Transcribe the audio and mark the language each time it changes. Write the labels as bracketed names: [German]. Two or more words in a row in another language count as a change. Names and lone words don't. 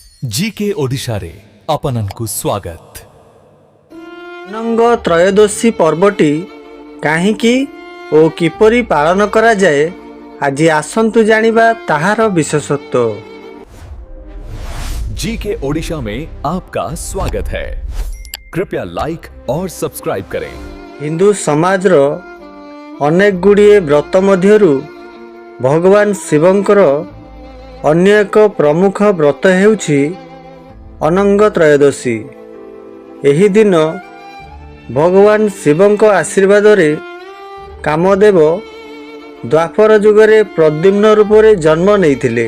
[Odia] ଜିକେ ଓଡ଼ିଶାରେ ଆପଣଙ୍କୁ ସ୍ୱାଗତ। ଅନଙ୍ଗ ତ୍ରୟୋଦଶୀ ପର୍ବଟି କାହିଁକି ଓ କିପରି ପାଳନ କରାଯାଏ ଆଜି ଆସନ୍ତୁ ଜାଣିବା ତାହାର ବିଶେଷତ୍ୱ। [Hindi] जीके ओडिशा में आपका स्वागत है। कृपया लाइक और सब्सक्राइब करें। [Odia] ହିନ୍ଦୁ ସମାଜର ଅନେକ ଗୁଡ଼ିଏ ବ୍ରତ ମଧ୍ୟରୁ ଭଗବାନ ଶିବଙ୍କର ଅନ୍ୟ ଏକ ପ୍ରମୁଖ ବ୍ରତ ହେଉଛି ଅନଙ୍ଗ ତ୍ରୟୋଦଶୀ। ଏହି ଦିନ ଭଗବାନ ଶିବଙ୍କ ଆଶୀର୍ବାଦରେ କାମଦେବ ଦ୍ୱାପର ଯୁଗରେ ପ୍ରଦ୍ୟୁମ୍ନ ରୂପରେ ଜନ୍ମ ନେଇଥିଲେ।